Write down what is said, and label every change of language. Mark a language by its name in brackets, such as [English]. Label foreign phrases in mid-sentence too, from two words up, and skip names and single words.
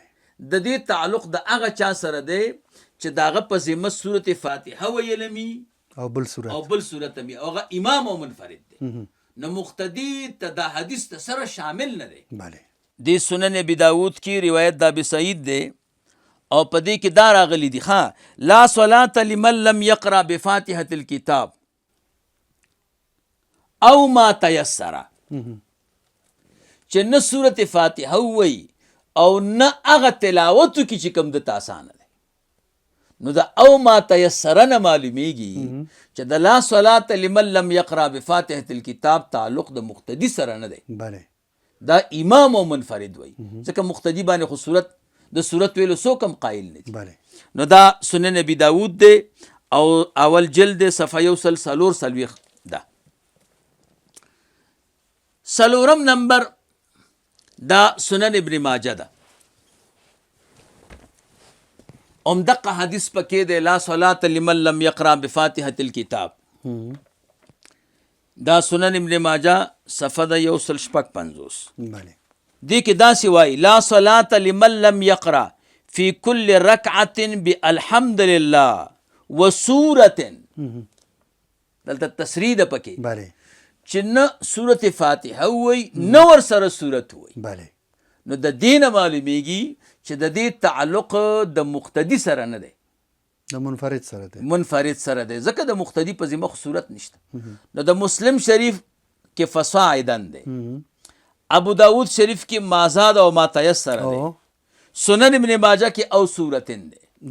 [Pashto] د دې تعلق د هغه چا سره دی چې د هغه په ذمه صورت فاتحه ویلمی او بل صورت او بل صورت هم او هغه امام او منفرد دی نو مقتدی ته د حدیث ته سره شامل نه دی بله د سنن ابي داود کی روایت د ابي سعید دی او په دې کې دا راغلی دی [Arabic] لا صلاة لمن لم يقرأ بفاتحة الكتاب او ما تيسر [Pashto] چې نه سورت فاتحه وی او نه هغه تلاوت کی چې کوم د آسانه دی نو دا او [Arabic] ما تيسر [Pashto] نه معلومیږي چې د [Arabic] لا صلاة لمن لم يقرأ بفاتحة الكتاب [Pashto] تعلق د مقتدی سره نه دی بله دا امام او منفرد وی ځکه مقتدی باندې خو صورت د صورت ویلو څوک هم قایل نه دي بله نو دا سنن ابي داود دی او اول جلد صفحه 144 ده سلورم نمبر دا سنن ابن ماجه ده دقه حدیث پکې دی [Arabic] لا صلاة لمن لم يقرأ بفاتحة الكتاب [Pashto] دا سنن ابن ماجه صفحه د 155 بله دی کې دا سی وای [Arabic] لا صلاة لمن لم يقرأ في كل ركعة بالحمد لله وسورة [Pashto] دلته تسریح ده پکې بله چې نه سورت فاتحه وی نه ور سره سورت وی بله نو د دین معلومیږي چې د دې تعلق د مقتدی سره نه دی د منفرد سره دی منفرد سره دی ځکه د مقتدی په ذمه صورت نشته نو د مسلم شریف کې فصاعدا دی ابو داود شریف کی مازاد او [Arabic] ما تیسر [Pashto] دی سنن ابن ماجه کی او صورتن دی